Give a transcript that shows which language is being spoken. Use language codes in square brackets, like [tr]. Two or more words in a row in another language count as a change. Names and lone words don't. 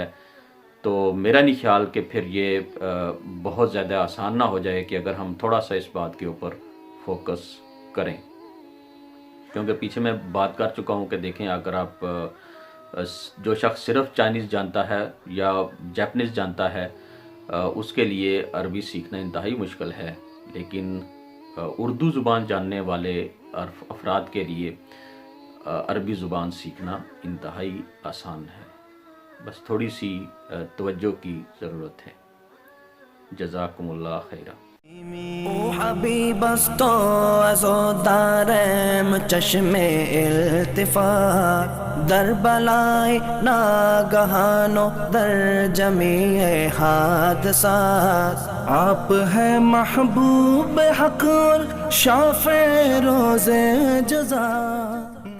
[ur] تو میرا نہیں خیال کہ پھر یہ بہت زیادہ آسان نہ ہو جائے کہ اگر ہم تھوڑا سا اس بات کے اوپر فوکس کریں، کیونکہ پیچھے میں بات کر چکا ہوں کہ دیکھیں، اگر آپ جو شخص صرف چائنیز جانتا ہے یا جاپنیز جانتا ہے، اس کے لیے عربی سیکھنا انتہائی مشکل ہے، لیکن اردو زبان جاننے والے افراد کے لیے عربی زبان سیکھنا انتہائی آسان ہے۔ بس تھوڑی سی توجہ کی ضرورت ہے. [ar] جزاکم اللہ خیرہ. [fa] او حبیب است و از و دارم چشم التفات در بلای ناگہان و در جمیع حادثات. [ur] آپ ہے محبوب حق اور شافع روز جزا.